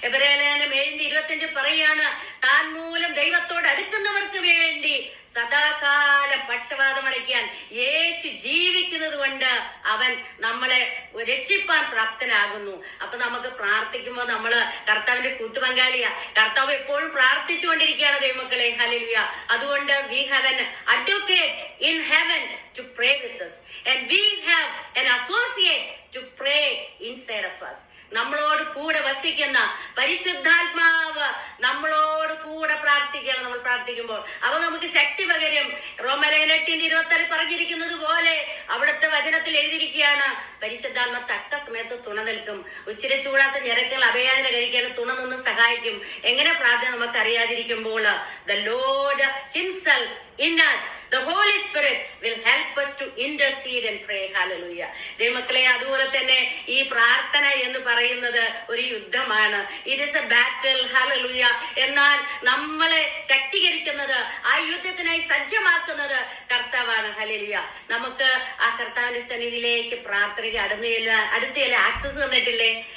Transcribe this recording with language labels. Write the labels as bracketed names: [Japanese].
[Malayalam] എബ്രായലേഖനം 7:25 പറയാണ്, താൻ മൂലം ദൈവത്തോട് അടുക്കുന്നവർക്ക് വേണ്ടി സദാകാലം പക്ഷപാതമടയ്ക്കാൻ യേശു ജീവിക്കുന്നത് കൊണ്ട് അവൻ നമ്മളെ രക്ഷിപ്പാൻ പ്രാപ്തനാകുന്നു. അപ്പൊ നമുക്ക് പ്രാർത്ഥിക്കുമ്പോൾ നമ്മള് കർത്താവിന്റെ കൂട്ടുപങ്കാളിയാ. കർത്താവ് എപ്പോഴും പ്രാർത്ഥിച്ചുകൊണ്ടിരിക്കുകയാണ് ദൈവമക്കളെ. ഹല്ലേലൂയ. അതുകൊണ്ട് [English] we have an advocate in heaven to pray with us and we have an associate to pray inside of us. [Malayalam] നമ്മളോട് കൂടെ വസിക്കുന്ന പരിശുദ്ധാത്മാവ് നമ്മളോട് കൂടെ പ്രാർത്ഥിക്കണം. നമ്മൾ പ്രാർത്ഥിക്കുമ്പോൾ അവ നമുക്ക് ശക്തി പകരും. റോമലേഖനം 8:26 പറഞ്ഞിരിക്കുന്നത് പോലെ അവിടുത്തെ വചനത്തിൽ എഴുതിയിരിക്കുകയാണ്, പരിശുദ്ധാത്മ തക്ക സമയത്ത് തുണ നിൽക്കും. ഉച്ചിരി ചൂടാത്ത ഞരക്കങ്ങൾ അഭയാചന കഴിക്കാൻ തുണ നിന്ന് സഹായിക്കും. എങ്ങനെ പ്രാർത്ഥന നമുക്ക് അറിയാതിരിക്കുമ്പോൾ [English] the Lord himself in us, the Holy Spirit will help us to intercede and pray. Hallelujah. [Malayalam] ദൈവമക്കളെ, അതുപോലെ തന്നെ ഈ പ്രാർത്ഥന എന്ന് പറയുന്നത് ഒരു യുദ്ധമാണ്. [English] It is a battle. [Malayalam] Hallelujah. എന്നാൽ നമ്മളെ ശക്തീകരിക്കുന്നത്, ആ യുദ്ധത്തിനായി സജ്ജമാക്കുന്നത് കർത്താവാണ്. ഹല്ലേലൂയ. നമുക്ക് ആ കർത്താവിന്റെ സന്നിധിയിലേക്ക് പ്രാർത്ഥനയ്ക്ക് അടുത്തല്ല ആക്സസ് തന്നിട്ടില്ലേ?